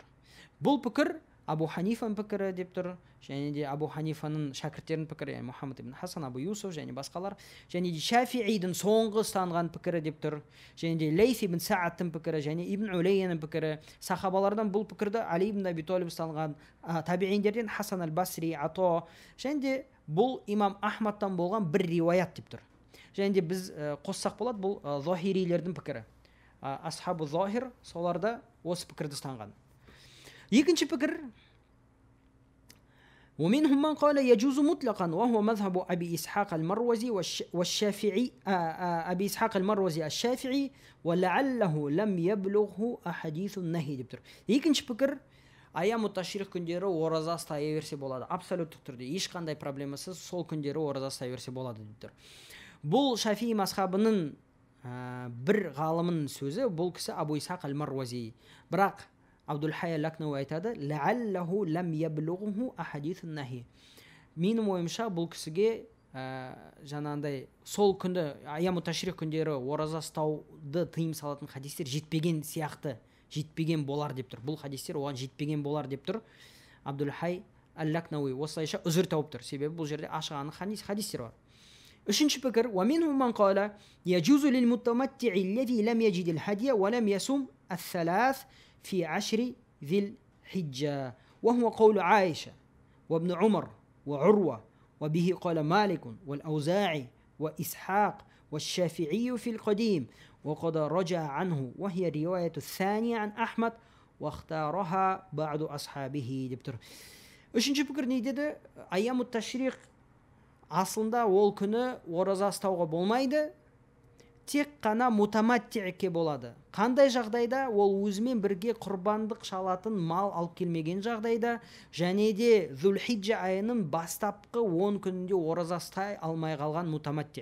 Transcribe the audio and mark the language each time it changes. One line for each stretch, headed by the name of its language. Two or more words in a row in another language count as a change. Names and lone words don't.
Kazakh: Бұл пікір Абу Ханифаның пікірі деп тұр, және де Абу Ханифаның шәкірттерінің пікірі, яғни Мұхаммад ибн Хасан, Абу Юсуф және басқалар, және де Шафиидің соңғы ұстанған пікірі деп тұр, және де Лейс ибн Саадтың пікірі, және Ибн Улейяның пікірі. Сахабалардан бұл пікірді Али ибн Аби Талиб ұстанған, табииндерден Хасан аль-Басри, Ато, және де бұл имам Ахмадтан болған бір риуаят деп тұр. Және де біз қоссақ болады, бұл Захирилердің пікірі.
Arabic: أصحاب الظاهر
Kazakh: соларда осы пікірді ұстанған. Екінші пікір:
Arabic: ومنهم من قال يجوز مطلقا وهو مذهب أبي إسحاق المروزي والشافعي أبي إسحاق المروزي الشافعي ولعله لم يبلغه أحاديث النهي
Kazakh: деп тұр. Екінші пікір:
Arabic: أيام التشريق
Kazakh: күндері ораза ұстай берсе болады. Абсолюттік түрде ешқандай проблемасыз сол күндері ораза ұстай берсе болады деп тұр. Бұл Шафии мазхабының бір ғалымының сөзі, бұл кісі Абу Исхақ аль-Марвази. Бірақ Абдул-Хай ал-Лакнауи айтады:
Arabic: «لعله لم يبلغه أحاديث النهي».
Kazakh: Менің ойымша бұл кісіге жаңағындай сол күнді
Arabic: أيام التشريق
Kazakh: күндері ораза ұстауды тыйым салатын хадистер жетпеген сияқты, жетпеген болар деп тұр. Бұл хадистер оған жетпеген болар деп тұр Абдул-Хай ал-Лакнауи. Осылайша үзір тауып тұр. Себебі бұл жерде ашық анық хадистер бар. Үшінші пікір:
Arabic: ومنهم من قال يجوز للمتمتع الذي لم يجد الهدي ولم يصم الثلاث في 10 ذي الحجة وهو قول عائشة وابن عمر وعروة وبه قال مالك والأوزاعي وإسحاق والشافعي في القديم وقد رجع عنه وهي الرواية الثانية عن أحمد واختارها بعض أصحابه
Kazakh: деп тұр. Үшінші пікір не деді?
Arabic: أيام التشريق
Kazakh: асылында ол күні ораза ұстауға болмайды, тек қана мутаматти'ке болады. Қандай жағдайда? Ол өзімен бірге құрбандық шалатын мал алып келмеген жағдайда, және де Зүл-Хиджа айының бастапқы 10 күнінде ораза ұстай алмай қалған мутаматти.